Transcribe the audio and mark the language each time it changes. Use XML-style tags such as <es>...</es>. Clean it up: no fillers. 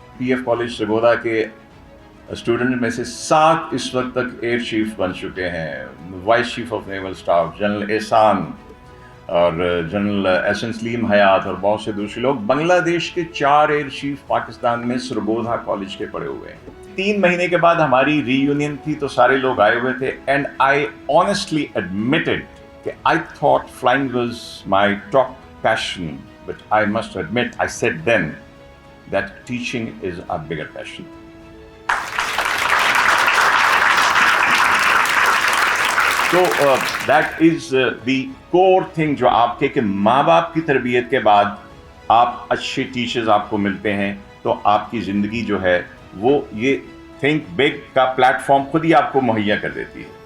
<ur>P F college Sargodha کے student میں سے 7 اس وقت تک ایئر چیف بن چکے ہیں. Vice chief of naval staff general احسان اور جنرل احسن سلیم حیات اور بہت سے دوسرے لوگ. بنگلہ دیش کے 4 ایئر چیف پاکستان میں سرگودا کالج کے پڑھے ہوئے ہیں. 3 مہینے کے بعد ہماری ری یونین تھی تو سارے لوگ آئے ہوئے تھے.</ur> <en>And I honestly admitted کہ I thought flying was my top passion, but I must admit, I said then that teaching is a bigger passion. So that is the core thing</en> <ur>جو آپ کے کہ ماں باپ کی تربیت کے بعد آپ اچھے ٹیچرز آپ کو ملتے ہیں تو آپ کی زندگی جو ہے وہ یہ تھنک بگ کا پلیٹ فارم خود ہی آپ کو مہیا کر دیتی ہے.</ur>